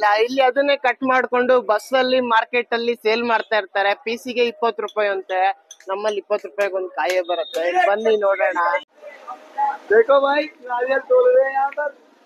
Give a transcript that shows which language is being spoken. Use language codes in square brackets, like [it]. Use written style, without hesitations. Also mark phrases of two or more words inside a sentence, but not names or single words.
[kn] ಇಲ್ಲಿ ಅದನ್ನೇ ಕಟ್ ಮಾಡ್ಕೊಂಡು ಬಸ್ ಅಲ್ಲಿ ಮಾರ್ಕೆಟ್ ಅಲ್ಲಿ ಸೇಲ್ ಮಾಡ್ತಾ ಇರ್ತಾರೆ. ಪೀಸಿಗೆ 20 ರೂಪಾಯಿ ಅಂತೆ. ನಮ್ಮಲ್ಲಿ 20 ರೂಪಾಯಿಗೆ ಒಂದು ಕಾಯೇ ಬರುತ್ತೆ. ಬನ್ನಿ ನೋಡೋಣ. [hi] देखो भाई, नारियल तोड़ रहे हैं यहाँ पर।